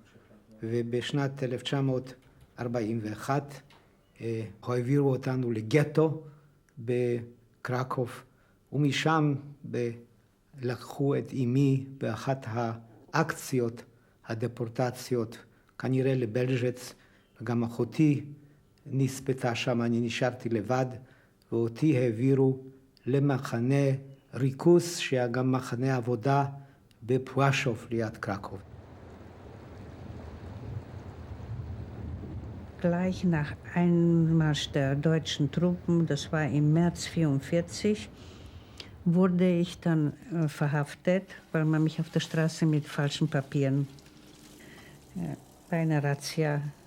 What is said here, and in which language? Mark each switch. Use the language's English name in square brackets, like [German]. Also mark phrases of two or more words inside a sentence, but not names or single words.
[Hebrew] ובשנת 1941 העבירו אותנו לגטו בקרקוב, ומשם לקחו את אמי באחת האקציות, הדפורטציות, כנראה לבלז'ץ, וגם אחותי נספתה שם, אני נשארתי לבד, ואותי העבירו למחנה ריכוז, שהיה גם מחנה עבודה בפואשוב ליד קרקוב. [German] Gleich nach Einmarsch der deutschen Truppen, das war im März 1944, wurde ich dann verhaftet, weil man mich auf der Straße mit falschen Papieren bei einer Razzia